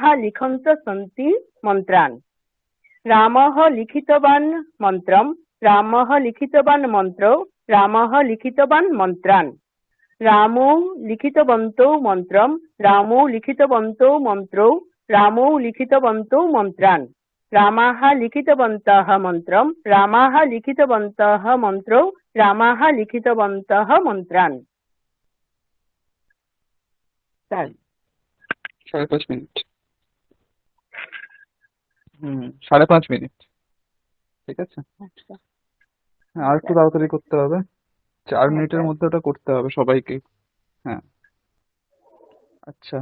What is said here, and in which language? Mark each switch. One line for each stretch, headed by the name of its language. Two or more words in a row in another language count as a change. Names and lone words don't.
Sanskrit: लिखन्तः सन्ति मन्त्रान् रामः लिखितवान् मन्त्रं रामः लिखितवान् मन्त्रो रामः लिखितवान् मन्त्रान् रामौ लिखितवन्तौ मन्त्रं रामौ लिखितवन्तौ मन्त्रो रामौ लिखितवन्तौ मन्त्रान् रामाः लिखितवन्तः मन्त्रं रामाः लिखितवन्तः मन्त्रो रामाः लिखितवन्तः मन्त्रान्
Bangla: 5.5 মিনিট। 5.5 মিনিট, ঠিক আছে। আচ্ছা হ্যাঁ, আর একটু তাড়াতাড়ি করতে হবে, 4 মিনিটের মধ্যে ওটা করতে হবে সবাইকে। হ্যাঁ, আচ্ছা।